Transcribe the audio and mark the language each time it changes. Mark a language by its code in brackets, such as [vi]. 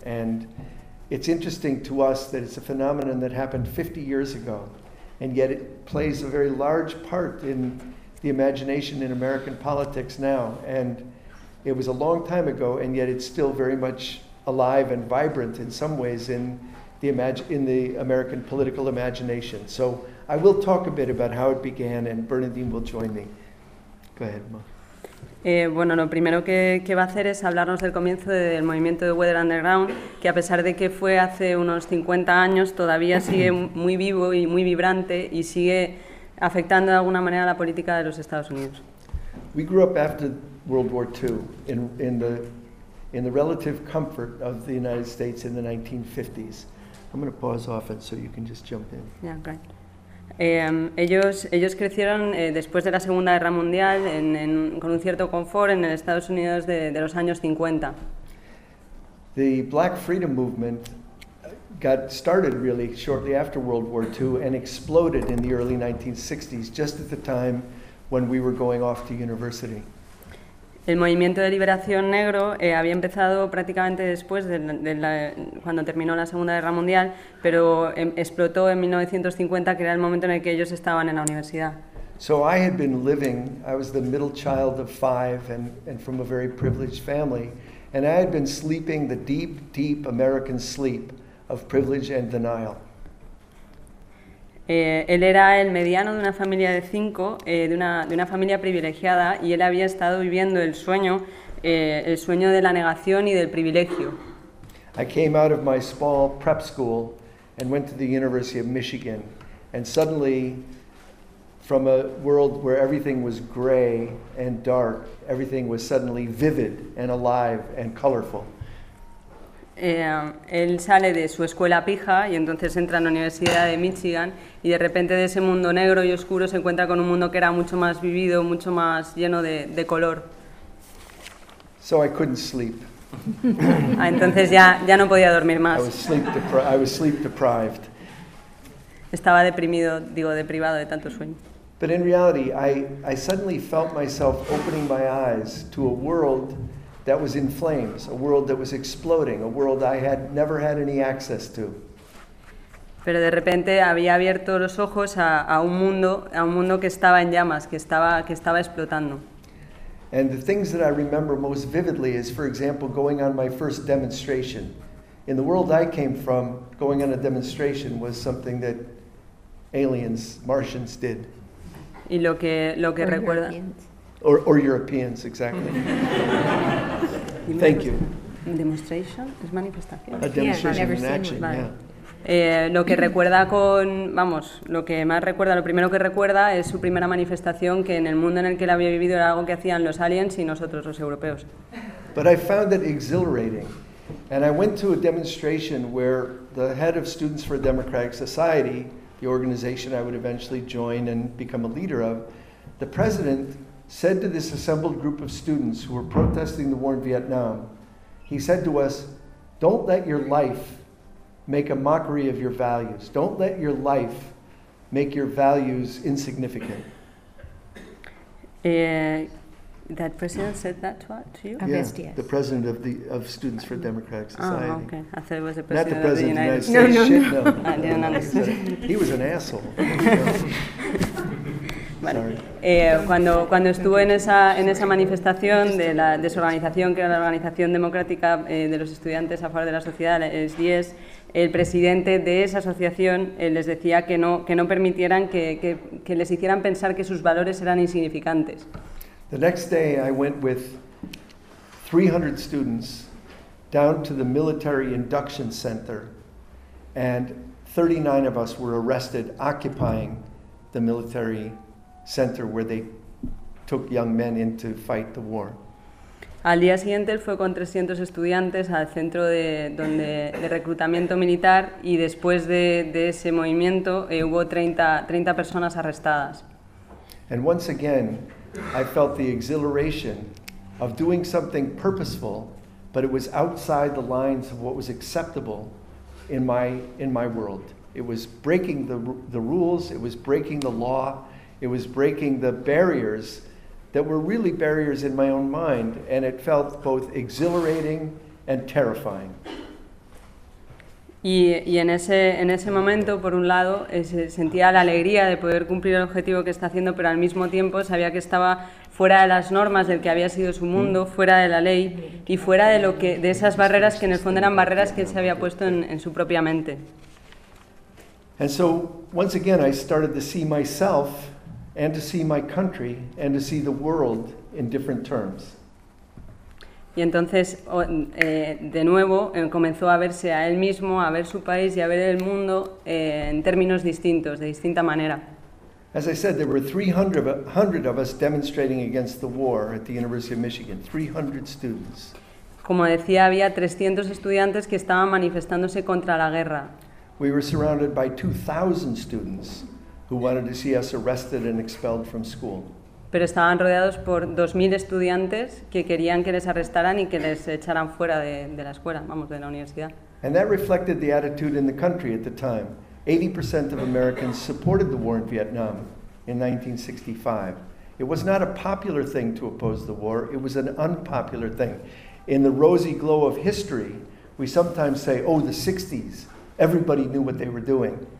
[en] And it's interesting to us that it's a phenomenon that happened 50 years ago, and yet it plays a very large part in the imagination in American politics now. And it was a long time ago, and yet it's still very much alive and vibrant in some ways in the American political imagination. So I will talk a bit about how it began, and Bernadine will join me. Go ahead, Ma. [es] Bueno, lo primero que va a hacer es hablarnos del comienzo del movimiento de Weather Underground, que a pesar de que fue hace unos 50 años, todavía sigue muy vivo y muy vibrante y sigue afectando de alguna manera la política de los Estados Unidos. [en] We grew up after World War II in the relative comfort of the United States in the 1950s. I'm going to pause often so you can just jump in. Yeah, great. [es] Ellos crecieron después de la Segunda Guerra Mundial con un cierto confort en el Estados Unidos de los años 50. [en] The Black Freedom Movement got started really shortly after World War II and exploded in the early 1960s, just at the time when we were going off to university. [es] El movimiento de liberación negro había empezado prácticamente después cuando terminó la Segunda Guerra Mundial, pero explotó en 1950, que era el momento en el que ellos estaban en la universidad. [en] So I had been living, I was the middle child of five and from a very privileged family, and I had been sleeping the deep, deep American sleep of privilege and denial. [es] Él era el mediano de una familia de cinco, de una familia privilegiada, y él había estado viviendo el sueño de la negación y del privilegio. [en] I came out of my small prep school and went to the University of Michigan, and suddenly, from a world where everything was gray and dark, everything was suddenly vivid and alive and colorful. [es] Él sale de su escuela pija y entonces entra en la Universidad de Michigan, y de repente de ese mundo negro y oscuro se encuentra con un mundo que era mucho más vivido, mucho más lleno de color. [en] So I couldn't sleep. [es] Entonces ya no podía dormir más. [en] I was sleep deprived. [es] Estaba deprimido, digo, deprivado de tanto sueño. [en] But in reality, I suddenly felt myself opening my eyes to a world that was in flames, a world that was exploding, a world I had never had any access to. [es] Pero de repente había abierto los ojos a un mundo que estaba en llamas, que estaba explotando. [en] And the things that I remember most vividly is, for example, going on my first demonstration. In the world I came from, going on a demonstration was something that aliens, Martians did. [es] Y lo que recuerda. [en] Or Europeans, exactly. Thank you. [es] Demonstration es manifestación. [en] A demonstration in action. [es] Lo que recuerda lo que más recuerda, lo primero que recuerda es su primera manifestación, que en el mundo en el que él había vivido era algo que hacían los aliens y nosotros los europeos. [en] But I found it exhilarating, and I went to a demonstration where the head of Students for a Democratic Society, the organization I would eventually join and become a leader of, the president said to this assembled group of students who were protesting the war in Vietnam, he said to us, don't let your life make a mockery of your values. Don't let your life make your values insignificant. That president said that to you? Yes, the president of Students for a Democratic Society. Oh, okay. I thought it was the president, of the United States. No. Shit, no. I didn't understand. He was an asshole. [es] Bueno, cuando estuve en esa manifestación de su organización, que era la Organización Democrática de los Estudiantes a Favor de la Sociedad, el SDS, el presidente de esa asociación les decía que no permitieran que les hicieran pensar que sus valores eran insignificantes. [en] The next day I went with 300 students down to the military induction center, and 39 of us were arrested occupying the military center where they took young men in to fight the war. [es] Al día siguiente fue con 300 estudiantes al centro de reclutamiento militar, y después de ese movimiento hubo 30 personas arrestadas. [en] And once again, I felt the exhilaration of doing something purposeful, but it was outside the lines of what was acceptable in my world. It was breaking the rules, it was breaking the law, it was breaking the barriers that were really barriers in my own mind, and it felt both exhilarating and terrifying. [es] Y en ese momento, por un lado, sentía la alegría de poder cumplir el objetivo que está haciendo, pero al mismo tiempo sabía que estaba fuera de las normas del que había sido su mundo, fuera de la ley y fuera de esas barreras que en el fondo eran barreras que él se había puesto en su propia mente. [en] And so, once again, I started to see myself and to see my country and to see the world in different terms. [es] Y entonces, de nuevo, comenzó a verse a él mismo, a ver su país y a ver el mundo en términos distintos, de distinta manera. [en] As I said, there were 300 of us demonstrating against the war at the University of Michigan, 300 students. [es] Como decía, había 300 estudiantes que estaban manifestándose contra la guerra. [en] We were surrounded by 2,000 students who wanted to see us arrested and expelled from school. [es] Pero estaban rodeados por 2.000 estudiantes que querían que les arrestaran y que les echaran fuera de la escuela, vamos, de la universidad. [en] And that reflected the attitude in the country at the time. 80% of Americans supported the war in Vietnam in 1965. It was not a popular thing to oppose the war, it was an unpopular thing. In the rosy glow of history, we sometimes say, oh, the 60s, everybody knew what they were doing.